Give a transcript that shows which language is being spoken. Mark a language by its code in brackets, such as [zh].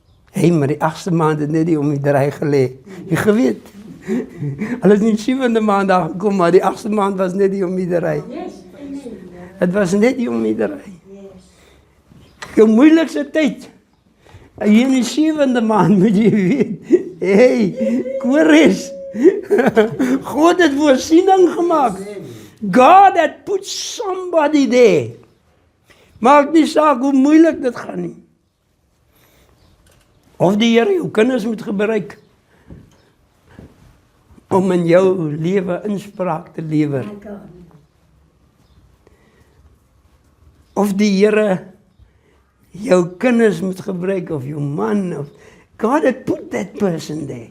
[af] Hey, maar die 8ste maand het net die om die draai gelê. Jy geweet. Hulle het in die 7de maand daar gekom, maar die 8ste maand was net die om die draai. [en] Yes, amen. [af] Het was net die om die draai. Jou moeilikste tyd. Hier in die 7de maand moet jy weet. Hey, Kores. God het voorsiening gemaak. [en] God had put somebody there. [af] Maak nie saak hoe moeilik dit gaan nie. Of die Here jou kinders moet gebruik om in jou lewe inspraak te lewer. My God. Of die Here jou kinders moet gebruik, of jou man, of God had put that person there.